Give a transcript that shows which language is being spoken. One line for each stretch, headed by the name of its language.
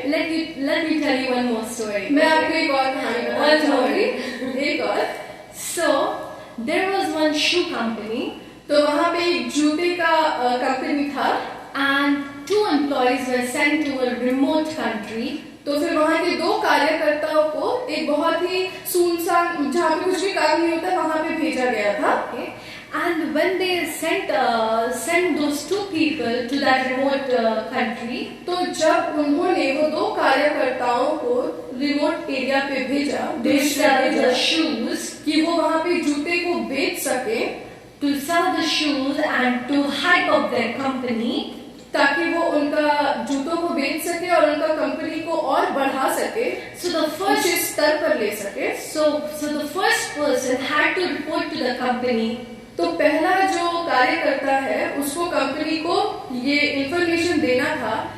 English: Let me tell you one more story.
Hindi: मैं आपको एक और कहानी बताना चाहूंगी, एक और।
English: So, there was one shoe company.
Hindi: तो वहाँ पे एक जूते का कंपनी था,
English: and 2 employees were sent to a remote country.
Hindi: तो फिर वहाँ के 2 कार्यकर्ताओं को एक बहुत ही सुनसान, जहाँ पे कुछ भी काम नहीं होता, वहाँ पे भेजा गया था।
English: Okay. And when they sent those 2 people to that remote country,
Hindi: तो जब उन्होंने वो 2 कार्यकर्ताओं को रिमोट एरिया पे भेजा,
English: to
Hindi: देश में
English: sell
Hindi: भेजा,
English: the shoes,
Hindi: कि वो वहाँ पे जूते को बेच सके,
English: to sell the shoes and to hype up their company,
Hindi: ताकि वो उनका जूतों को बेच सके और उनका कंपनी को और बढ़ा सके,
English: so the first
Hindi: ऊंचे स्तर पर ले सके।
English: so the first person had to report to the company.
Hindi: तो पहला जो कार्यकर्ता है उसको कंपनी को ये इंफॉर्मेशन देना था।